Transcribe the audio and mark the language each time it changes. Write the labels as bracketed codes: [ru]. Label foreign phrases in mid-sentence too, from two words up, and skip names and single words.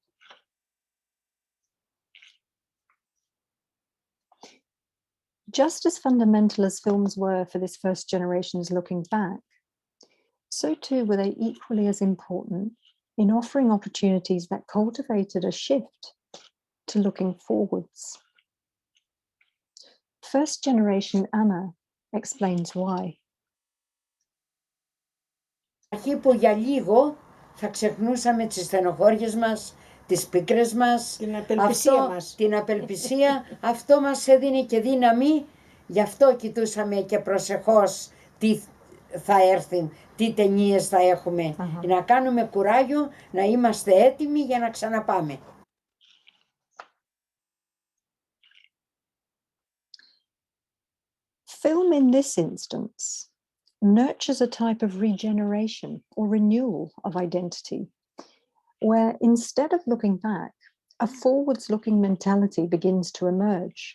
[en] Just as fundamental as films were for this first generation's looking back, so too were they equally as important in offering opportunities that cultivated a shift to looking forwards. First generation Anna explains why. [el] Αρχή που για λίγο θα ξεχνούσαμε τις στενοχώριες μας, τις πίκρες μας, την απελπισία, αυτό μας έδινε και δύναμη, γι' αυτό κοιτούσαμε και προσεχώς τι θα έρθει, τι ταινίες θα έχουμε, να κάνουμε κουράγιο, να είμαστε έτοιμοι για να ξαναπάμε. [en] Film in this instance nurtures a type of regeneration or renewal of identity, where instead of looking back, a forwards-looking mentality begins to emerge.